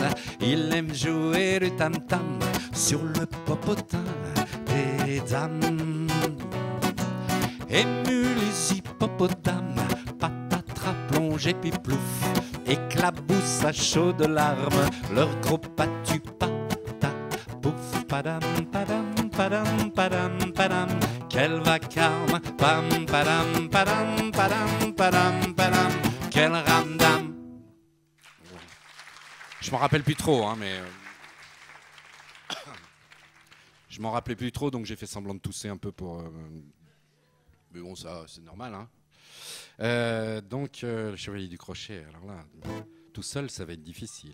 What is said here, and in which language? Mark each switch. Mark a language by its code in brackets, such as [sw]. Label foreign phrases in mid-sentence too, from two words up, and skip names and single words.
[fr] Il aime jouer le tam-tam sur le popotin des dames. Ému les hippopotames, patatras plongé puis plouf, éclabousse à chaudes larmes, leur gros patu pata, pouf, padam, padam, padam, padam, padam. Quel vacarme, pam, padam, padam, padam, padam, padam. Quel ramdam. Je m'en rappelle plus trop, hein, mais... Je m'en rappelais plus trop, donc j'ai fait semblant de tousser un peu pour... Mais bon, ça, c'est normal, hein. Donc, le chevalier du crochet, alors là, tout seul, ça va être difficile.